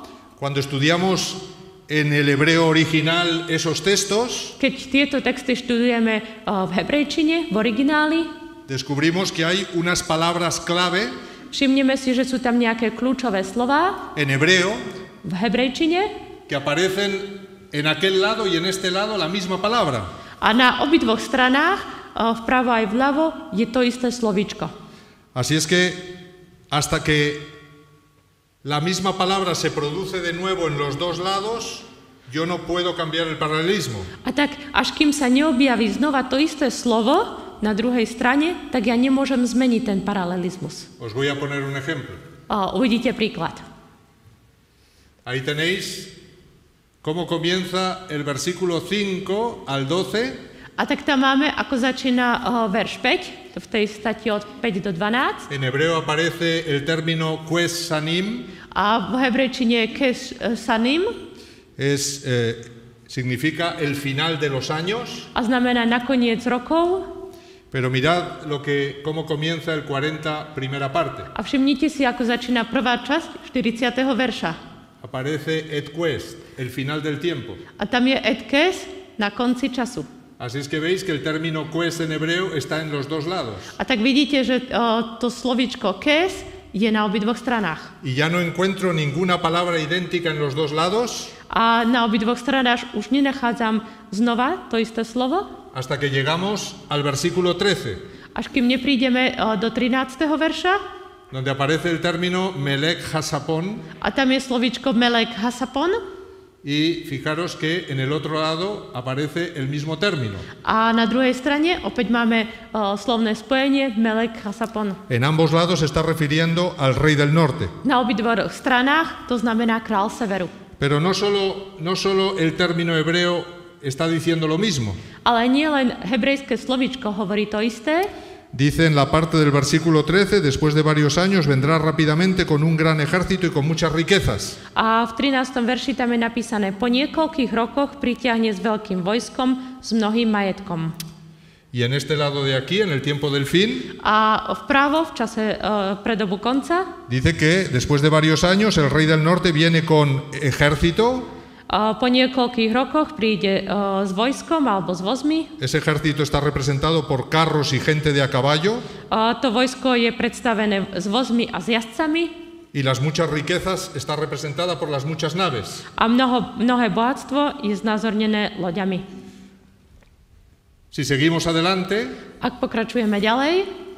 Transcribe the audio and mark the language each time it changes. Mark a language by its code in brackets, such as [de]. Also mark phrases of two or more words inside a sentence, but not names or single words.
[es] Cuando estudiamos en el hebreo original esos textos, [sk] Keď tieto texty študujeme v hebrejčine, v origináli, [es] descubrimos que hay unas palabras clave [sk] všimneme si, že sú tam nejaké kľúčové slová [es] en hebreo [sk] v hebrejčine [es] que aparecen en aquel lado y en este lado la misma palabra. [sk] a na obidvoch stranách, vpravo aj vľavo, je to isté slovíčko. [es] Así es que hasta que la misma palabra se produce de nuevo en los dos lados, yo no puedo cambiar el paralelismo. [sk] A tak, až kým sa neobjaví znova to isté slovo na druhej strane, tak ja nemôžem zmeniť ten paralelizmus. [es] Os voy a poner un ejemplo. [sk] Uvidíte príklad. [es] Ahí tenéis cómo comienza el versículo 5 al 12. [sk] A tak tam máme, ako začína verš 5, v tej stati od 5 do 12. [es] En hebreo aparece el término [he] קץ שנים. [sk] A v hebrejčine [he] קץ שנים. [es] Significa el final de los años. [sk] A znamená nakoniec rokov. [es] Pero mirad cómo comienza el 40, primera parte. [sk] A všimnite si, ako začína prvá časť 40. verša. [es] Aparece [he] עת קץ, [es] el final del tiempo. [sk] A tam je [he] עת קץ [sk] na konci času. [es] Así es que veis que el término quest en hebreo está en los dos lados. [sk] A tak vidíte, že to slovíčko kes je na obidvoch stranách. [es] Y ya no encuentro ninguna palabra idéntica en los dos lados [sk] A na obidvoch stranách už nenachádzam znova to isté slovo, [es] hasta que llegamos al versículo 13, [sk] až kým neprídeme do 13. verša, [es] donde aparece el término [he] מלך הצפון. [sk] a tam je slovíčko [he] מלך הצפון. [es] Y fijaros que en el otro lado aparece el mismo término. [sk] A na druhej strane opäť máme slovné spojenie [he] מלך הצפון. [es] En ambos lados se está refiriendo al rey del norte. [sk] Na obidvoch stranách to znamená král severu. [es] Pero no solo el término hebreo está diciendo lo mismo. [sk] Ale nie len hebrejské slovíčko hovorí to isté. [es] Dice en la parte del versículo 13, después de varios años vendrá rápidamente con un gran ejército y con muchas riquezas. [sk] A v 13. verši tam je napísané: po niekoľkých rokoch pritiahne s veľkým vojskom, s mnohým majetkom. [es] Y en este lado de aquí, en el tiempo del fin, [sk] A vpravo, v čase pre dobu konca, [es] dice que después de varios años el rey del norte viene con ejército. [sk] po niekoľkých rokoch príde s vojskom alebo s vozmi. [es] Ese ejército está representado por carros y gente de a caballo. [sk] To vojsko je predstavené s vozmi a s jazdcami. [es] Y las muchas riquezas está representada por las muchas naves. [sk] A mnohé bohatstvo je znázornené loďami. [es] Si seguimos adelante, [sk] Ak pokračujeme ďalej,